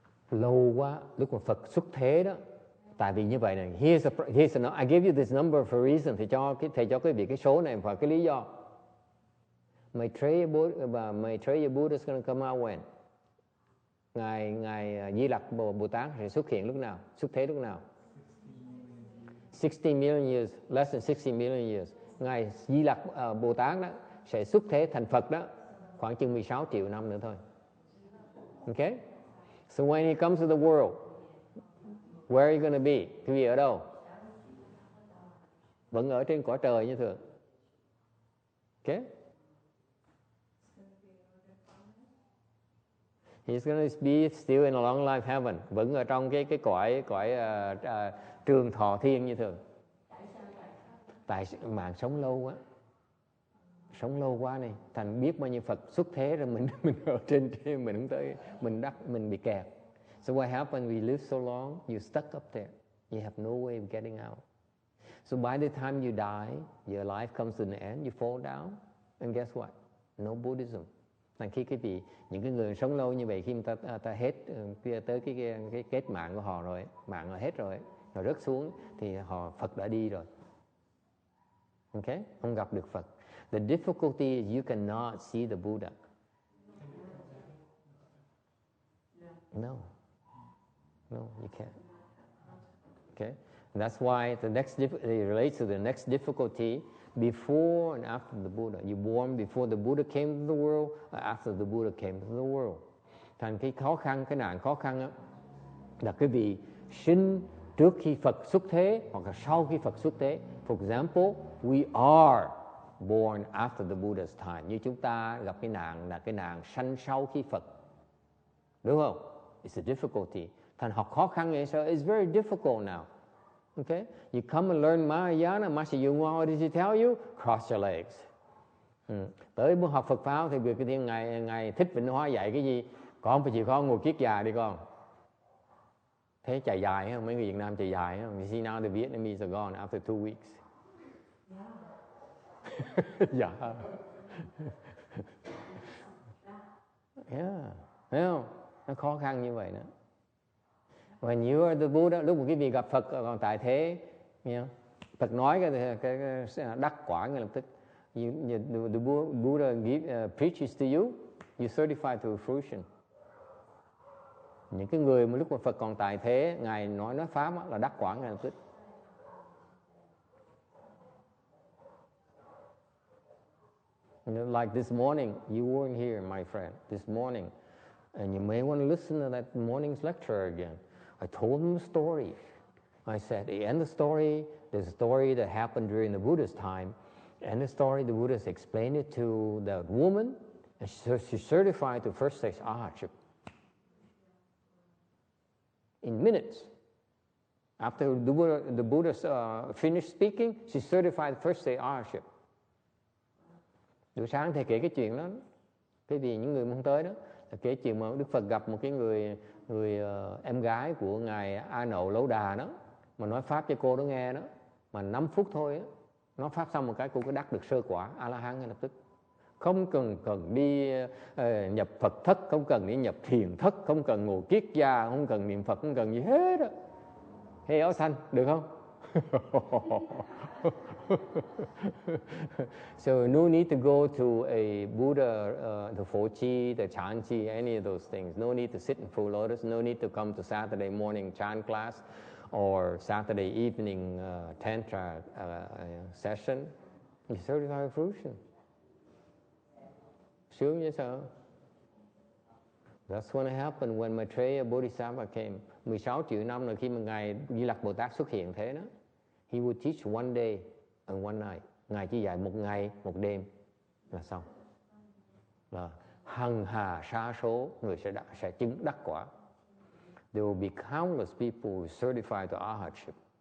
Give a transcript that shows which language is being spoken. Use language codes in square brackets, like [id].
[vi] Lâu quá, lúc mà Phật xuất thế đó. Tại vì như vậy này, [en] I give you this number for a reason. [vi] Thầy cho quý vị cái số này và cái lý do. [en] Maitreya Buddha is going to come out when? [vi] Ngài Di Lặc Bồ Tát sẽ xuất hiện lúc nào? Xuất thế lúc nào? [en] 60 million years, less than 60 million years. [vi] Ngài Di Lặc Bồ Tát đó sẽ xuất thế thành Phật đó khoảng chừng 16 triệu năm nữa thôi. [en] Okay? So when he comes to the world, where are you going to be? [vi] Quý vị ở đâu? Vẫn ở trên cõi trời như thường. [en] Okay? He's going to be still in a long life heaven. [vi] Vẫn ở trong cái cõi trường thọ thiên như thường. Tại mạng sống lâu quá. Sống lâu quá này, thành biết bao nhiêu Phật xuất thế rồi mình ở trên mình không tới, mình bị kẹt. [en] So what happens when we live so long, you stuck up there. You have no way of getting out. So by the time you die, your life comes to an end, you fall down, and guess what? No Buddhism. [vi] Thành khi những cái người sống lâu như vậy, khi ta hết tới cái kết mạng của họ rồi, mạng họ hết rồi, họ rớt xuống thì Phật đã đi rồi. Okay? Không gặp được Phật. [en] The difficulty is you cannot see the Buddha. No, you can't. Okay, and that's why it relates to the next difficulty before and after the Buddha. You born before the Buddha came to the world, or after the Buddha came to the world. [vi] Thành cái nạn khó khăn đó, là quý vị sinh trước khi Phật xuất thế hoặc là sau khi Phật xuất thế. [en] For example, we are born after the Buddha's time. [vi] Như chúng ta gặp cái nạn là cái nạn sanh sau khi Phật. Đúng không? [en] It's a difficulty. [vi] Thành học khó khăn vậy sao? [en] It's very difficult now. Okay? You come and learn Mahayana, Master Yungwa, what did he tell you? Cross your legs. [vi] Tới muốn học Phật Pháp thì việc cái Ngài Thích Vĩnh Hóa dạy cái gì? Con phải chịu khó ngồi kiết già đi con. Thế chạy dài không? Mấy người Việt Nam chạy dài không? [en] You see now the Vietnamese are gone after 2 weeks. [vi] Dạ. Yeah. Thấy không? Nó khó khăn như vậy đó. [en] When you are the Buddha, [vi] lúc mà quý vị gặp Phật còn tại thế, Phật nói cái đắc quả ngay lập tức. [en] The Buddha preaches to you, you certify to fruition. [vi] Những cái người mà lúc mà Phật còn tại thế, Ngài nói pháp là đắc quả ngay lập tức. [en] Like this morning, you weren't here, my friend, this morning. And you may want to listen to that morning's lecture again. I told him a story. I said, the end of the story, there's a story that happened during the Buddha's time. And the story, the Buddha explained it to the woman, and she certified to first stage arhatship. In minutes. After the Buddha finished speaking, she certified first stage arhatship. [vi] Buổi sáng thầy kể cái chuyện đó, cái gì những người không tới đó, là kể chuyện mà Đức Phật gặp một cái người em gái của ngài A Nậu Lỗ Đà đó, mà nói pháp cho cô đó nghe đó, mà 5 phút thôi đó, nói pháp xong một cái cô có đắc được sơ quả A La Hán ngay lập tức, không cần đi nhập Phật thất, không cần đi nhập thiền thất, không cần ngồi kiết gia, không cần niệm Phật, không cần gì hết đó. Hay áo xanh được không? [en] So no need to go to a Buddha, the Phổ Chi, the Chan Chi, any of those things. No need to sit in full lotus. No need to come to Saturday morning chant class or Saturday evening tantra session. You certify fruition. [vi] Sướng vậy sao? [en] That's what happened when Maitreya Bodhisattva came. [vi] 16 triệu năm rồi khi mà Ngài Di Lặc Bồ Tát xuất hiện thế đó. [en] He would teach one day and one night. [vi] Ngài chỉ dạy một ngày, một đêm là xong. Là hằng hà sa số người sẽ chứng đắc quả. [en] There will be countless people who certify to arhatship.